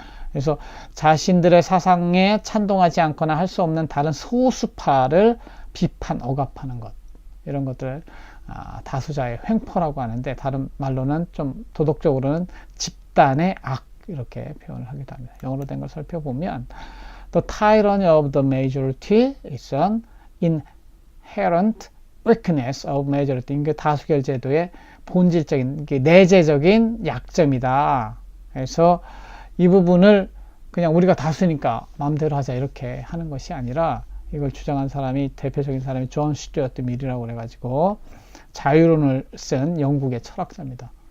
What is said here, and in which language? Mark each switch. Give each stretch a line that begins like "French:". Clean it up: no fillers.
Korean: 그래서 자신들의 사상에 찬동하지 않거나 할 수 없는 다른 소수파를 비판, 억압하는 것. 이런 것들을 다수자의 횡포라고 하는데, 다른 말로는 좀 도덕적으로는 집단의 악, 이렇게 표현을 하기도 합니다.
English: 영어로 된 걸 살펴보면 The tyranny of the majority is an inherent weakness of majority.
Korean: 이게 다수결 제도의 본질적인, 내재적인 약점이다. 그래서 이 부분을 그냥 우리가 다수니까 마음대로 하자 이렇게 하는 것이 아니라, 이걸 주장한 사람이, 대표적인 사람이 존 스튜어트 밀이라고 그래가지고 자유론을 쓴 영국의 철학자입니다.